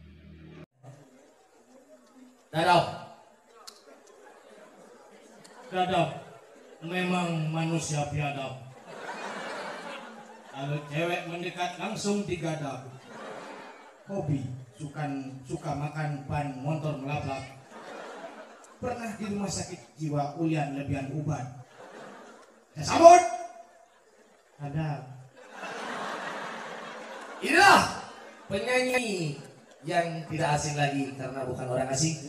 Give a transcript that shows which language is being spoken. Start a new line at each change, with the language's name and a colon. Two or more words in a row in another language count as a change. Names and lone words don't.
Indonesian: Dadap. Dadap. Memang manusia biadab. Kalau cewek mendekat langsung digadap. Hobi suka makan ban motor melabrak. Pernah di rumah sakit jiwa ulian lebihan uban. Sambut. Dadap. Inilah penyanyi yang tidak asing lagi karena bukan orang asing.